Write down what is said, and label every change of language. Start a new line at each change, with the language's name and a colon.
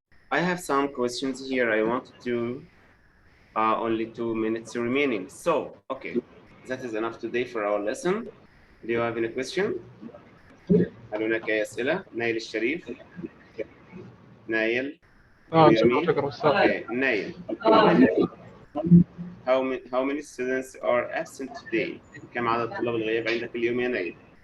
English: I have some questions here. I want to only 2 minutes remaining. So, okay, that is enough today for our lesson. Do you have any question?
Arabic: هل هناك أي أسئلة؟ نايل الشريف. نايل. شكرا أستاذ.
English: Okay, Nail. How many students are absent today?
Arabic: كم عدد طلاب الغياب عندك اليوم يا نايل؟